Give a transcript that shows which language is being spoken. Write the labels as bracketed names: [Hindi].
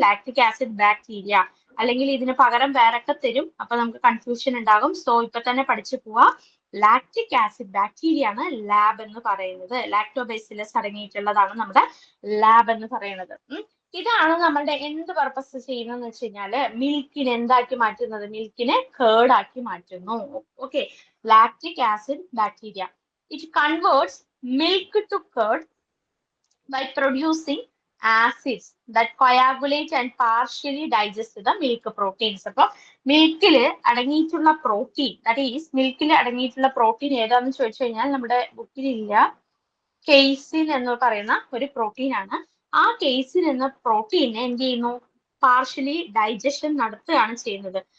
[Malayalam] Lactic acid bacteria, അല്ലെങ്കിൽ ഇതിന് പകരം വേറൊക്കെ തരും. അപ്പൊ നമുക്ക് കൺഫ്യൂഷൻ ഉണ്ടാകും. സോ ഇപ്പൊ തന്നെ പഠിച്ചു പോവാ. ലാക്റ്റിക് ആസിഡ് ബാക്ടീരിയ ആണ് ലാബ് എന്ന് പറയുന്നത്. ലാക്ടോബാസിലസ് അടങ്ങിയിട്ടുള്ളതാണ് നമ്മുടെ ലാബ് എന്ന് പറയുന്നത്. ഇതാണ് നമ്മളുടെ എന്ത് പർപ്പസ് ചെയ്യുന്നതെന്ന് വെച്ച് കഴിഞ്ഞാല് മിൽക്കിനെ എന്താക്കി മാറ്റുന്നത്, മിൽക്കിനെ കേർഡ് ആക്കി മാറ്റുന്നു. [English] Okay, lactic acid bacteria it converts milk to curd by producing acids that coagulate and partially digest the milk proteins. [Malayalam] അപ്പോൾ മിൽക്കിൽ അടങ്ങിയിട്ടുള്ള പ്രോട്ടീൻ, [English] that is [Malayalam] മിൽക്കിൽ അടങ്ങിയിട്ടുള്ള പ്രോട്ടീൻ ഏതാന്ന് ചോദിച്ചു കഴിഞ്ഞാൽ നമ്മുടെ ബുക്കിലില്ല, കെയ്സിൻ എന്ന് പറയുന്ന ഒരു പ്രോട്ടീൻ ആണ്. ആ കെയ്സിൻ എന്ന പ്രോട്ടീനെ എന്ത് ചെയ്യുന്നു, പാർഷ്യലി ഡൈജഷൻ നടത്തുകയാണ് ചെയ്യുന്നത്.